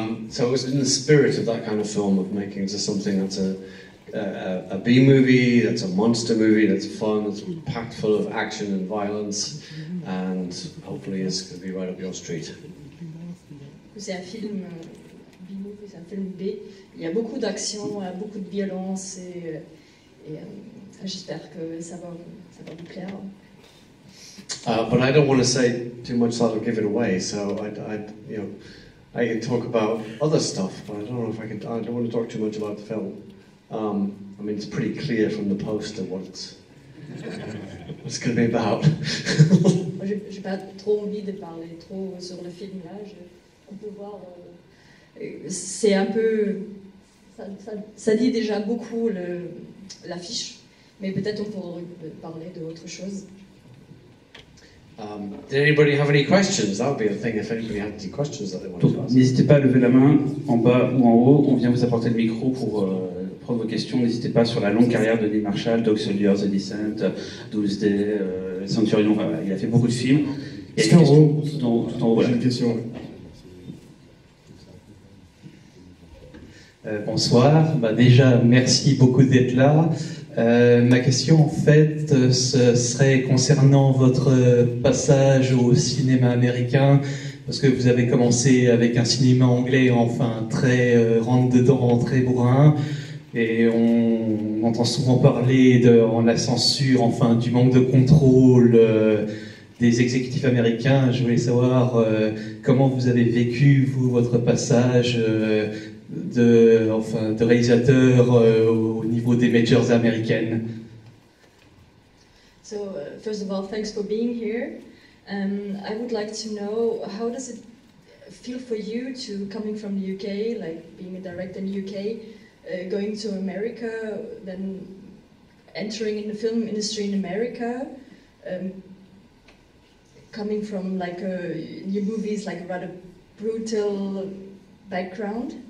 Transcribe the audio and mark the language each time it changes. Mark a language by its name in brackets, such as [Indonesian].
[English] So it was in the spirit of that kind of film, of making just something that's a B movie, that's a monster movie, that's fun, that's packed full of action and violence, and hopefully is going to be right up your street. [French] C'est un film B-movie, c'est un film B. Il y a beaucoup d'action, beaucoup de violence, et j'espère que ça va vous plaire. [English] But I don't want to say too much that'll give it away, so I can talk about other stuff, but I don't know if I don't want to talk too much about the film. I mean, it's pretty clear from the poster what it's going to be about. [French] J'ai pas trop envie de parler trop sur le film là. On peut voir, c'est un peu, ça dit déjà beaucoup l'affiche, mais peut-être on pourrait parler d'autre chose. Did anybody have any questions? That would be a thing if anybody had any questions that they wanted to ask. N'hésitez pas à lever la main en bas ou en haut. On vient vous apporter le micro pour prendre vos questions. N'hésitez pas sur la longue carrière de Neil Marshall, Dog Soldiers, The Descent, Doomsday, Centurion. Il a fait beaucoup de films. Il y a une question tout en haut. Voilà. J'ai une question. Bonsoir. Déjà, merci beaucoup d'être là. Ma question, en fait, ce serait concernant votre passage au cinéma américain, parce que vous avez commencé avec un cinéma anglais, enfin, très rentre-dedans, très bourrin, et on entend souvent parler de la censure, enfin, du manque de contrôle des exécutifs américains. Je voulais savoir comment vous avez vécu, vous, votre passage de réalisateur au niveau des majors américaines. [English] So, first of all, thanks for being here. I would like to know, how does it feel for you to coming from the UK, like being a director in the UK, going to America, then entering in the film industry in America, coming from like your movies, like a rather brutal background?